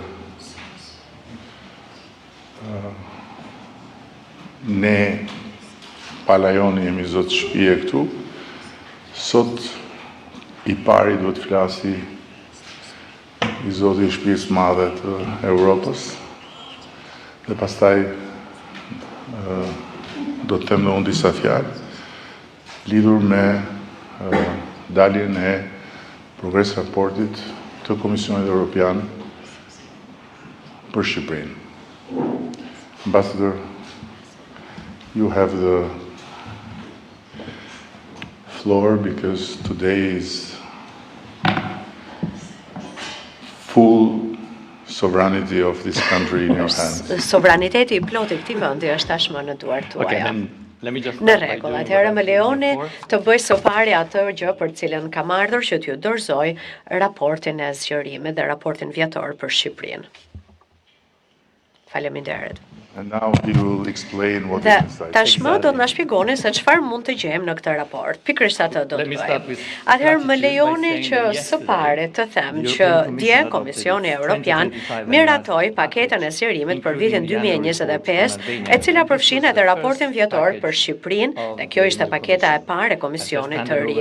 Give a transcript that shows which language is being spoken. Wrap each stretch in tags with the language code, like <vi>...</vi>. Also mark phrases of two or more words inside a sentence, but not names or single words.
<sq>ne palajoni jemi zotë shtëpie këtu, sot i pari duhet flasi i zoti i shtëpisë madhe të Europës, dhe pastaj do të them dhe unë disa fjalë lidhur me daljen e progres raportit të Komisionit Evropian për Shqipërinë.</sq> <en>Ambassador, you have the floor because today is full sovereignty of this country in your hands.</en> <sq>Sovraniteti I plot I këtij vendi është tashmë në duart tuaja. Në rregull, atëherë më lejoni të bëj së pari atë gjë për cilën kam ardhur që t'ju dorëzoj raportin e zgjerimit dhe raportin vjetor për Shqipërinë. Faleminderit.</sq> <en>And now he will explain what</en> <sq>Dhe</sq> <en>is inside.</en> <sq>tashmë do të na shpjegoni se çfarë mund të gjejmë në këtë raport. Pikërisht atë do të bëjmë. Atëherë më lejoni që së pari të them që dje Komisioni Evropian miratoi paketën e zgjerimit për vitin 2025, e cila përfshin edhe raportin vjetor për Shqipërinë, dhe kjo ishte paketa e parë e Komisionit të ri.</sq>